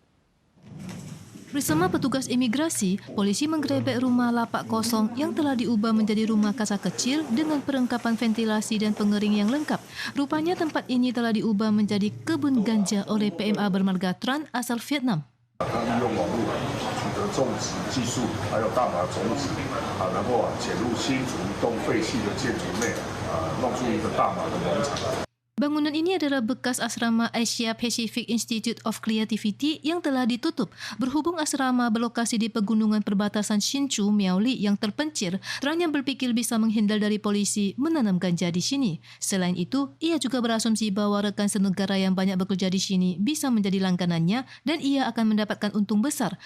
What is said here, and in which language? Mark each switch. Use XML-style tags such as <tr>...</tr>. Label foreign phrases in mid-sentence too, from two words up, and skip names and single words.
<id>Bersama petugas imigrasi, polisi menggerebek rumah lapak kosong yang telah diubah menjadi rumah kasa kecil dengan perlengkapan ventilasi dan pengering yang lengkap. Rupanya tempat ini telah diubah menjadi kebun ganja oleh PMA bermarga Tran asal Vietnam.</id> <zh>利用网络取得种植技术，还有大麻种子，然后潜入新竹一栋废弃的建筑内，弄出一个大麻的农场。</zh> <id>Bangunan ini adalah bekas asrama Asia Pacific Institute of Creativity yang telah ditutup. Berhubung asrama berlokasi di pegunungan perbatasan Hsinchu, Miaoli yang terpencil, Tran yang berpikir bisa menghindar dari polisi menanam ganja di sini. Selain itu, ia juga berasumsi bahwa rekan senegara yang banyak bekerja di sini bisa menjadi langganannya dan ia akan mendapatkan untung besar.</id>